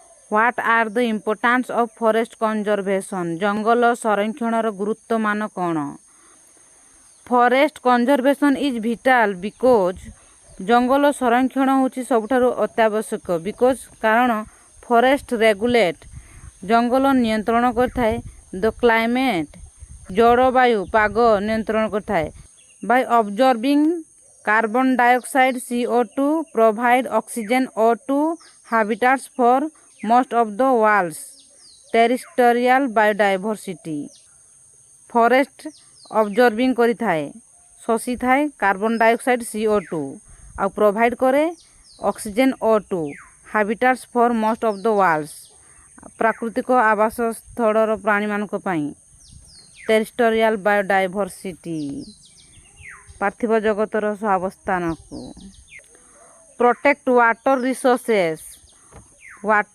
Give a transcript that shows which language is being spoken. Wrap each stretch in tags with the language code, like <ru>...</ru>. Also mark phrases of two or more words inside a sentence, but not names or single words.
<en>What are the importance of forest conservation?</en> <or>ଜଙ୍ଗଲ ସଂରକ୍ଷଣର ଗୁରୁତ୍ୱ ମାନ କ'ଣ?</or> <en>Forest conservation is vital because</en> <or>ଜଙ୍ଗଲ ସଂରକ୍ଷଣ ହେଉଛି ସବୁଠାରୁ ଅତ୍ୟାବଶ୍ୟକ କାରଣ</or> <en>forest regulate</en> <or>ଜଙ୍ଗଲ ନିୟନ୍ତ୍ରଣ କରିଥାଏ ଦ</or> <en>କ୍ଲାଇମେଟ୍</en> <or>ଜଳବାୟୁ ପାଗ ନିୟନ୍ତ୍ରଣ କରିଥାଏ</or> <en>by absorbing carbon dioxide CO2 provide oxygen O2 habitats for most of the world's terrestrial biodiversity forest absorbing</en> <or>କରିଥାଏ ଶୋଷିଥାଏ କାର୍ବନ ଡାଇଅକ୍ସାଇଡ୍ CO2 ଆଉ ପ୍ରୋଭାଇଡ୍ କରେ ଅକ୍ସିଜେନ୍ O2</or> <en>habitats for most of the world's</en> <or>ପ୍ରାକୃତିକ ଆବାସ ସ୍ଥଳର ପ୍ରାଣୀମାନଙ୍କ ପାଇଁ</or> <en>terrestrial biodiversity</en> <or>ପାର୍ଥିବ ଜଗତର ସହାବସ୍ଥାନକୁ</or> <en>protect water resources water</en>